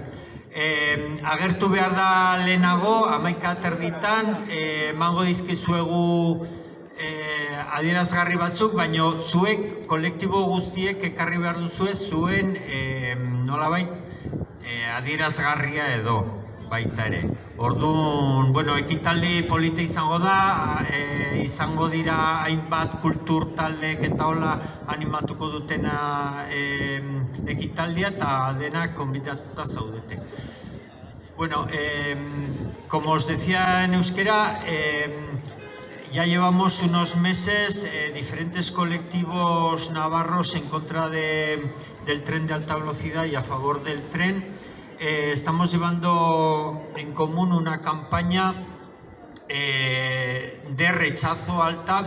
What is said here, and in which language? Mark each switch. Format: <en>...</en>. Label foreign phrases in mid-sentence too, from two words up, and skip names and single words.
<eu>Agertu behar da lehenago, 11:30 emango dizkizuegu adierazgarri batzuk, baina zuek kolektibo guztiek ekarri behar duzue zuen nolabait adierazgarria edo baita ere. Orduan, ekitaldi polita izango da, izango dira hainbat kultur taldeek eta hola animatuko dutena ekitaldia eta denak konbidatuta zaudete.</eu> <es>Como os decía en euskera, ya llevamos unos meses diferentes colectivos navarros en contra del tren de alta velocidad y a favor del tren. Estamos llevando en común una campaña de rechazo al TAV</es>